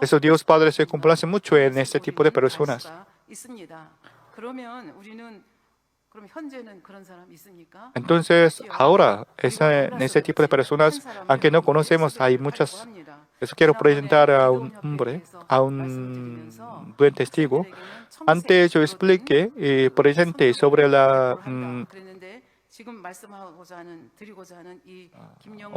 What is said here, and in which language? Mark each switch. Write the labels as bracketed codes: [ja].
[es] Eso Dios Padre se complace mucho en este tipo de personas. [ko] 있습니다. 그러면 우리는 그럼 현재는 그런 사람 있습니까? [es] Entonces, ahora, en ese tipo de personas, aunque no conocemos, hay muchas. Eso quiero presentar a un hombre, a un buen testigo. Antes yo expliqué y presenté sobre la [ko] 지금 말씀하고자 하는 드리고자 하는 이 김영우